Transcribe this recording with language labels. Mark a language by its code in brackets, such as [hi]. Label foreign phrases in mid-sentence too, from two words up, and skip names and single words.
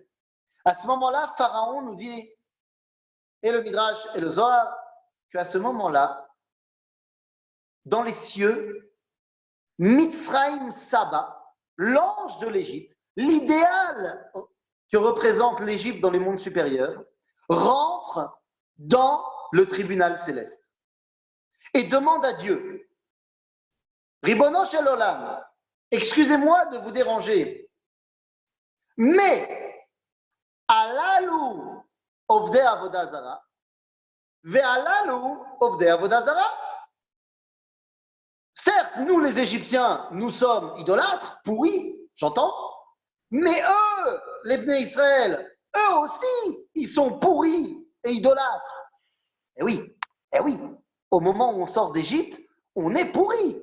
[fr] À ce moment-là, Pharaon nous dit, et le Midrash et le Zohar, qu'à ce moment-là, dans les cieux, Mitzrayim Saba, l'ange de l'Égypte, l'idéal que représente l'Égypte dans les mondes supérieurs, rentre dans le tribunal céleste. Et demande à Dieu, [he] ריבונו של עולם, [fr] excusez-moi de vous déranger, mais [he] הללו עובדי עבודה זרה והללו עובדי עבודה זרה, [fr] ve'alalu ovdei avodah zara. Certes, nous les Égyptiens, nous sommes idolâtres, pourris, j'entends, mais eux, les Bnei Israël, eux aussi, ils sont pourris et idolâtres. Eh oui, eh oui. Au moment où on sort d'Égypte, on est pourri.